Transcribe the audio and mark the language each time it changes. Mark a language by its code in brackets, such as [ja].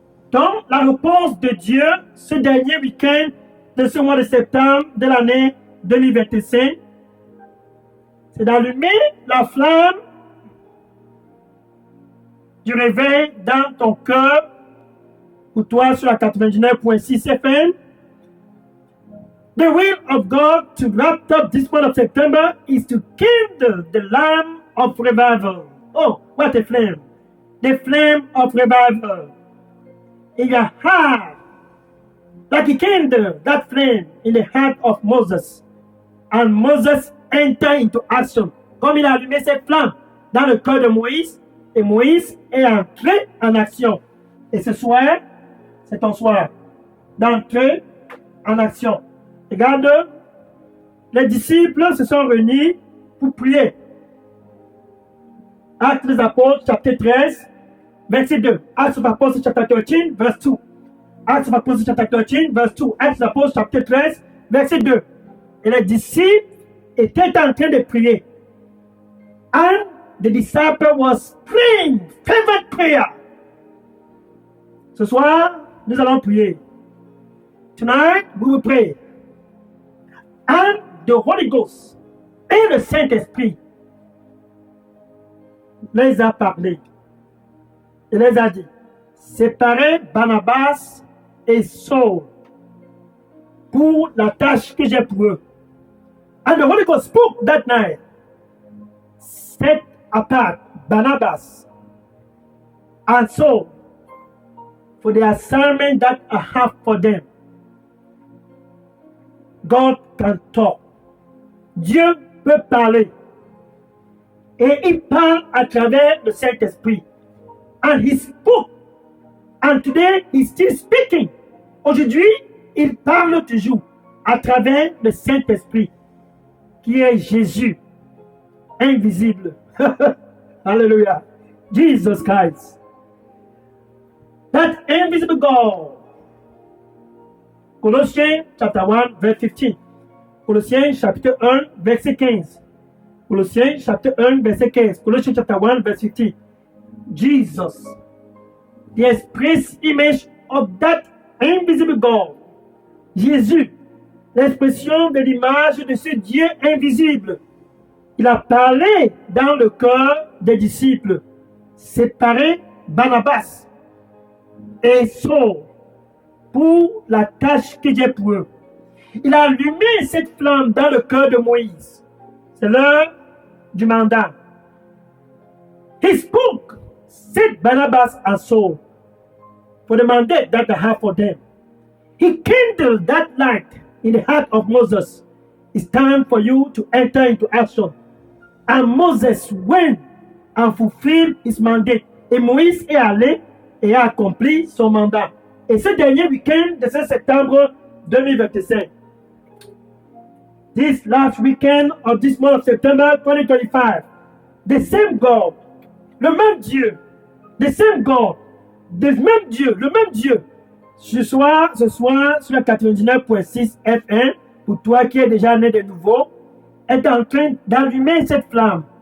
[fr] Donc, la réponse de Dieu ce dernier week-end de ce mois de septembre de l'année 2025, c'est d'allumer la flamme du réveil dans ton cœur, pour toi sur la 99.6 FM. [en] The will of God to wrap up this month of September is to kindle the lamp of revival. Oh, what a flame! The flame of revival in your heart, like he kindled that flame in the heart of Moses. And Moses entered into action. [fr] Comme il a allumé cette flamme dans le cœur de Moïse, et Moïse est entré en action. Et ce soir, c'est ton soir d'entrer en action. Regarde, les disciples se sont réunis pour prier. Actes des Apôtres, chapitre 13, verset 2. [en] Acts of Apostles, chapter 13, verse 2. Acts of Apostles, chapter 13, verse 2. Acts of Apostles, chapter 13, verset 2. [fr] Et les disciples étaient en train de prier. [en] And the disciple was praying, fervent prayer. [fr] Ce soir, nous allons prier. [en] Tonight, we will pray. And the Holy Ghost [fr] et le Saint-Esprit les a parlé. Il les a dit, séparez Barnabas et Saul pour la tâche que j'ai pour eux. [en] And the Holy Ghost spoke that night. Set apart Barnabas and Saul for the assignment that I have for them. God can talk. [fr] Dieu peut parler. Et il parle à travers le Saint-Esprit. [en] And he spoke. And today he's still speaking. [fr] Aujourd'hui, il parle toujours à travers le Saint-Esprit, qui est Jésus, invisible. [en] Hallelujah. Jesus Christ. That invisible God. Colossiens chapter 1, verse 15. [fr] Colossiens chapitre 1, verset 15. Colossiens chapitre 1, verset 15. [en] Colossians chapter 1, verse 15. Jesus, the express image of that invisible God. [fr] Jésus, l'expression de l'image de ce Dieu invisible. Il a parlé dans le cœur des disciples. Séparer Barnabas et Saul pour la tâche que j'ai pour eux. Il a allumé cette flamme dans le cœur de Moïse. C'est l'heure du mandat. [en] He spoke, set Barnabas and Saul for the mandate that I have for them. He kindled that light in the heart of Moses. It's time for you to enter into action. And Moses went and fulfilled his mandate. [fr] Et Moïse est allé et a accompli son mandat. Et ce dernier week-end de ce septembre 2025, [en] this last weekend of this month of September 2025, the same God, [fr] le même Dieu, the same God, le même Dieu, ce soir sur la 99.6 FM, pour toi qui es déjà né de nouveau, est en train d'allumer cette flamme.